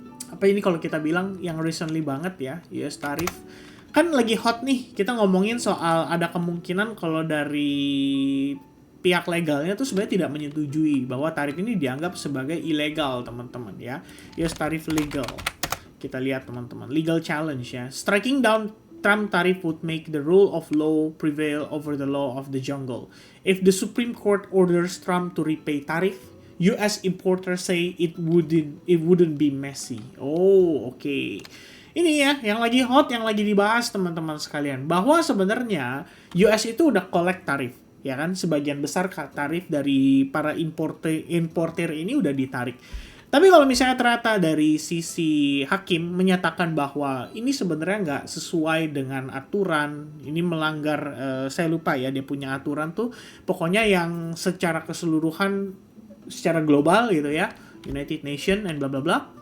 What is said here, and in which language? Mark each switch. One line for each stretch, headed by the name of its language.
Indonesian: Apa ini kalau kita bilang yang recently banget ya, US tarif. Kan lagi hot nih, kita ngomongin soal ada kemungkinan kalau dari pihak legalnya tuh sebenarnya tidak menyetujui bahwa tarif ini dianggap sebagai ilegal teman-teman ya. US tarif legal. Kita lihat teman-teman, legal challenge ya.
English: Striking down Trump tariff would make the rule of law prevail over the law of the jungle. If the Supreme Court orders Trump to repay tariff, US importers say it wouldn't be messy.
Indonesian: Oh, oke. Ini ya, yang lagi hot, yang lagi dibahas teman-teman sekalian, bahwa sebenarnya US itu udah collect tarif, ya kan? Sebagian besar tarif dari para importer ini udah ditarik. Tapi kalau misalnya ternyata dari sisi hakim menyatakan bahwa ini sebenarnya nggak sesuai dengan aturan, ini melanggar, saya lupa ya dia punya aturan tuh, pokoknya yang secara keseluruhan, secara global gitu ya, United Nation and bla bla bla.